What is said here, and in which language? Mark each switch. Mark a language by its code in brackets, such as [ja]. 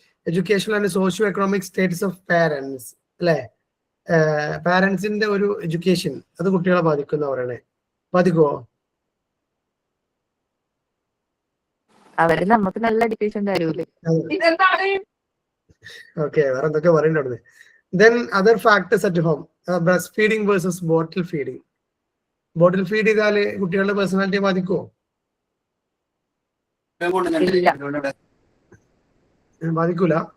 [en] Educational and socio economic status of parents, അല്ലെ? [ml] പാരന്റ്സിന്റെ ഒരു education അത് കുട്ടികളെ ബാധിക്കുന്ന പറയണേ. ബാധിക്കുവോ? അവര് നമുക്ക് നല്ല എഡ്യൂക്കേഷൻ തരൂലേ? ഓക്കെ, വേറെ എന്തൊക്കെ പറയണ്ടത്. [en] Then other factors at home, breastfeeding versus bottle feeding. [ml] Bottle feed ചെയ്താല് കുട്ടികളുടെ പേഴ്സണാലിറ്റിയെ ബാധിക്കുവോ? ബാധിക്കൂല.